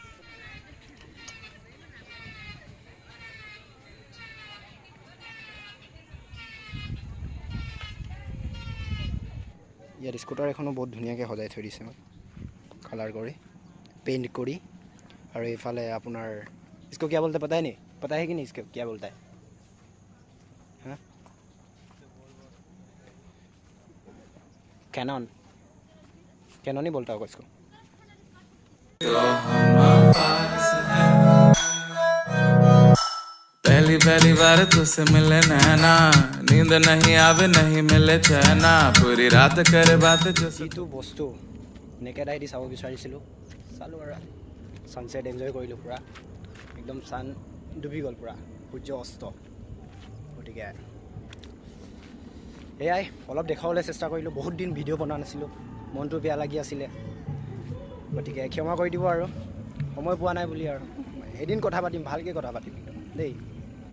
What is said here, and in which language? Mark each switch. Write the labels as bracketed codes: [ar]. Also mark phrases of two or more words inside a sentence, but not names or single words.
[as] ইয়াত স্কুটাৰ এখনো বহুত ধুনীয়াকৈ সজাই থৈ দিছে মানে কালাৰ কৰি পেইণ্ট কৰি আৰু এইফালে আপোনাৰ [hi] इसको क्या बोलते पता है नहीं पता है कि नहीं इसको क्या बोलता है हाँ कैनन कैनन ही बोलता होगा इसको पहली पहली बार तुझसे मिले नैना नींद नहीं आवे नहीं मिले चैना पूरी रात करे बात [as] যিটো বস্তু [en] naked eye [as] দি চাব বিচাৰিছিলোঁ চালোঁ আৰু [en] sunset enjoy [as] কৰিলোঁ পূৰা একদম চান ডুবি গ'ল পূৰা সূৰ্য অস্ত গতিকে এয়াই অলপ দেখাবলৈ চেষ্টা কৰিলোঁ বহুত দিন ভিডিঅ' বনোৱা নাছিলোঁ মনটো বেয়া লাগি আছিলে গতিকে ক্ষমা কৰি দিব আৰু সময় পোৱা নাই বুলি আৰু এদিন কথা পাতিম ভালকৈ কথা পাতিম দেই